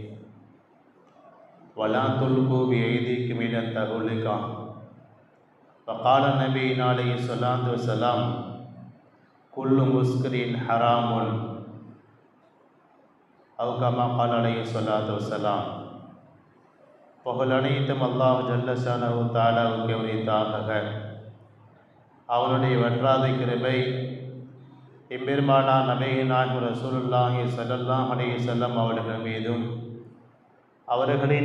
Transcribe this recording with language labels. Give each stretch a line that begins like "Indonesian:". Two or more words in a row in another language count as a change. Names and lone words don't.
Arabic: ولا تلقوا بأيديكم إلى التهلكة. وقال النبي عليه الصلاة والسلام: كل مسكر حرام، أو كما قال عليه الصلاة والسلام.
Tamil: புகழ் அனைத்தும் அல்லாஹ்
Arabic: جل شأنه
Tamil: தஆலாவுக்கு உரித்தாகுக. அவனுடைய வற்றாத கிருபை எம்பெருமானார் நபிகள்
Arabic: رسول الله صلى الله عليه وسلم
Tamil: அவர்கள் மீதும், அவர்களின்